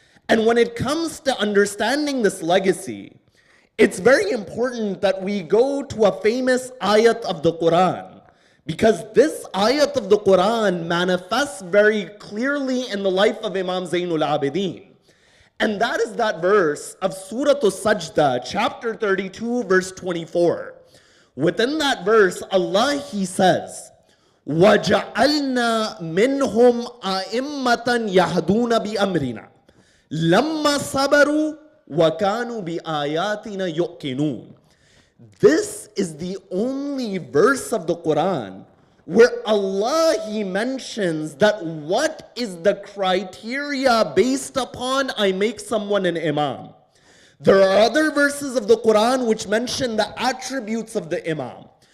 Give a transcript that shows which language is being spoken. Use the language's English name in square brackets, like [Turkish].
[English] And when it comes to understanding this legacy, it's very important that we go to a famous ayat of the Quran, because this ayat of the Quran manifests very clearly in the life of Imam Zainul Abidin. And that is that verse of Surah As-Sajda, chapter 32, verse 24. Within that verse, Allah, He says, [Arabic] وَجَعَلْنَا مِنْهُمْ أَئِمَّةً يَهْدُونَ بِأَمْرِنَا لَمَّا صَبَرُوا وَكَانُوا بِآيَاتِنَا يُؤْقِنُونَ. [English] This is the only verse of the Quran where Allah, He mentions that what is the criteria based upon I make someone an imam. There are other verses of the Quran which mention the attributes of the imam.